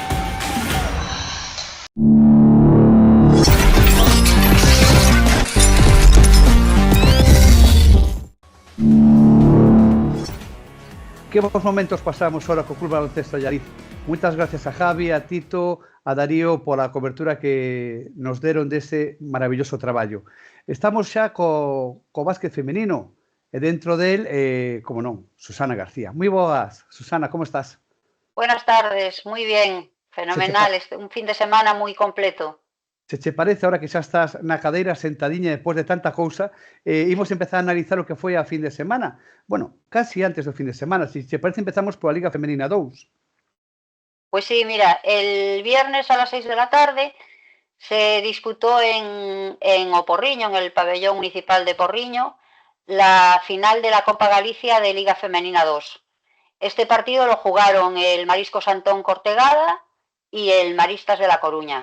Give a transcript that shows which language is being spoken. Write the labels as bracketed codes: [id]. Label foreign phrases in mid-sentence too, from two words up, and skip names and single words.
[gl] Que bons momentos pasamos ahora co Club Baloncesto Allariz. Moitas gracias a Javi, a Tito, a Darío pola cobertura que nos deron dese maravilloso traballo. Estamos xa co básquet femenino e dentro del, como non, Susana García. Moi boas, Susana, como estás? [es] Buenas tardes, muy bien, fenomenal, un fin de semana muy completo. [gl] Se che parece, ahora que xa estás na cadeira sentadiña depois de tanta cousa, imos empezar a analizar o que foi a fin de semana. Bueno, casi antes do fin de semana. Se che parece, empezamos pola Liga Femenina 2. [es] Pues sí, mira, el viernes a las 6 de la tarde se disputó en O Porriño, en el pabellón municipal de Porriño, la final de la Copa Galicia de Liga Femenina 2. Este partido lo jugaron el Mariscos Antón Cortegada y el Maristas de La Coruña.